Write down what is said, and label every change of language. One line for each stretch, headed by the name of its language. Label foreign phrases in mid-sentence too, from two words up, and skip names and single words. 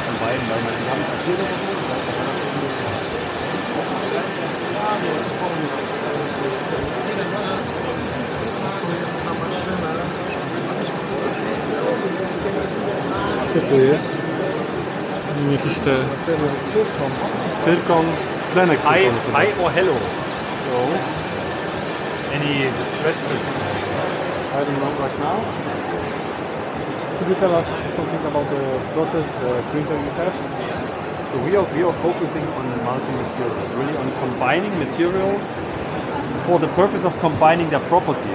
Polish: Co tu jest? Jakiś te... Cyrkon. Tlenek
English: Hi,
Polish: cyrkonu.
English: hi or hello? No. Any questions? I don't know right now. Could you tell us something about the process, the printer you have? So we are focusing on multi-materials, really on combining materials for the purpose of combining their properties.